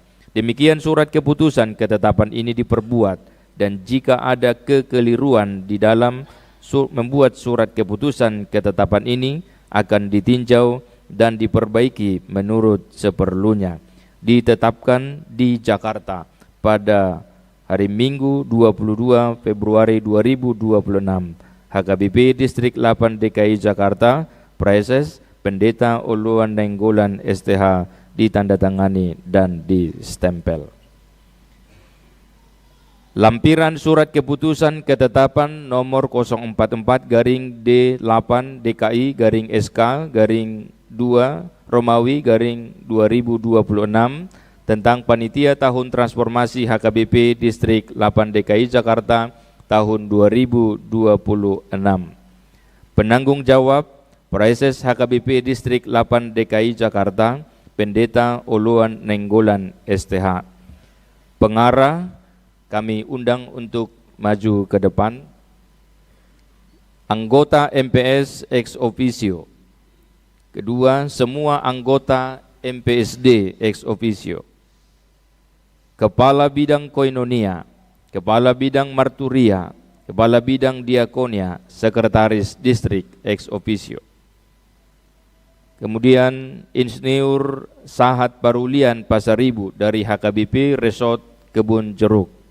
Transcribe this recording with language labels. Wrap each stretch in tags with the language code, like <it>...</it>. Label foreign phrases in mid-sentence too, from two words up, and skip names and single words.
<id>Demikian surat keputusan ketetapan ini diperbuat, dan jika ada kekeliruan di dalam membuat surat keputusan ketetapan ini akan ditinjau dan diperbaiki menurut seperlunya. Ditetapkan di Jakarta pada hari Minggu 22 Februari 2026. HKBP Distrik 8 DKI Jakarta, Preses Pendeta Uluan Nenggolan STH, ditandatangani dan distempel. Lampiran surat keputusan ketetapan nomor 044-D8 DKI-SK-2 Romawi 2026 tentang Panitia Tahun Transformasi HKBP Distrik 8 DKI Jakarta tahun 2026. Penanggung jawab Preses HKBP Distrik 8 DKI Jakarta, Pendeta Uluan Nenggolan STH. Pengarah kami undang untuk maju ke depan. Anggota MPS</id> <la>ex officio.</la> <id>Kedua, semua anggota MPSD</id> <la>ex officio.</la> <id>Kepala Bidang Koinonia, Kepala Bidang Marturia, Kepala Bidang Diakonia, Sekretaris Distrik</id> <la>ex officio.</la> <id>Kemudian Insinyur Sahat Parulian Pasaribu dari HKBP Resort Kebun Jeruk.</id>